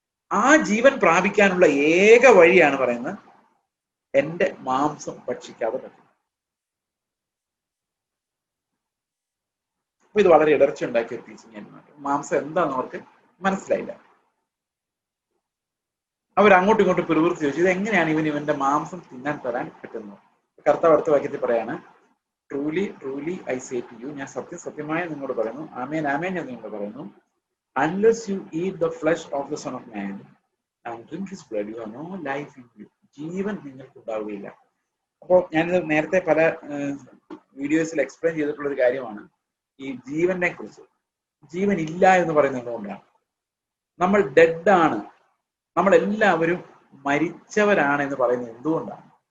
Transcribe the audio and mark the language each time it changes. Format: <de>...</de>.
<ml>ആ ജീവൻ പ്രാപിക്കാനുള്ള ഏക വഴിയാണ് പറയുന്നത്, എന്റെ മാംസം ഭക്ഷിക്കാതെ പറ്റും. അപ്പൊ ഇത് വളരെ ഇടർച്ച ഉണ്ടാക്കിയ ടീച്ചിങ്. മാംസം എന്താണെന്ന് അവർക്ക് മനസ്സിലായില്ല. അവർ അങ്ങോട്ടും ഇങ്ങോട്ടും പിറുപിറുത്ത് ചോദിച്ചു, ഇത് എങ്ങനെയാണ് ഇവന്റെ മാംസം തിന്നാൻ തരാൻ പറ്റുന്നത്? കർത്താവ് അടുത്ത വാക്യത്തിൽ പറയാണ്,</ml> <en>truly truly I say to you,</en> <ml>ഞാൻ സത്യമായി നിങ്ങളോട് പറയുന്നു,</ml> <en>ആമേൻ ആമേൻ ഞാൻ നിങ്ങളോട് പറയുന്നു, unless you eat the flesh of the Son of Man and drink his blood, you have no life in you.</en> <ml>ജീവൻ നിങ്ങൾക്ക് ഉണ്ടാവുകയില്ല. അപ്പോൾ ഞാനിത് നേരത്തെ പല വീഡിയോസിൽ എക്സ്പ്ലെയിൻ ചെയ്തിട്ടുള്ള ഒരു കാര്യമാണ്. ഈ ജീവനെ കുറിച്ച്, ജീവൻ ഇല്ല എന്ന് പറയുന്നത് എന്തുകൊണ്ടാണ്? നമ്മൾ ഡെഡ് ആണ്, നമ്മളെല്ലാവരും മരിച്ചവരാണ് എന്ന് പറയുന്നത് എന്തുകൊണ്ടാണ്?</ml>